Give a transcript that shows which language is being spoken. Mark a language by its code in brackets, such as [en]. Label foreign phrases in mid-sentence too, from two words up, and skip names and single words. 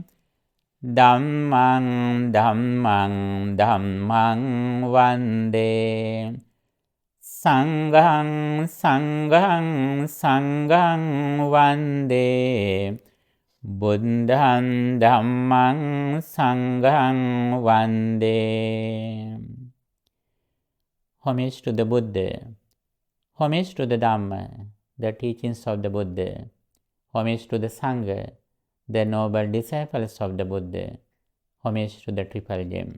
[pi] Dhammang, Dhammang, Dhammang Vande. Sanghang, Sanghang, Sanghang Vande. Buddham, Dhammang, Sanghang Vande. [en] Homage to the Buddha. Homage to the Dhamma, the teachings of the Buddha. Homage to the Sangha, the noble disciples of the Buddha. Homage to the Triple Gem.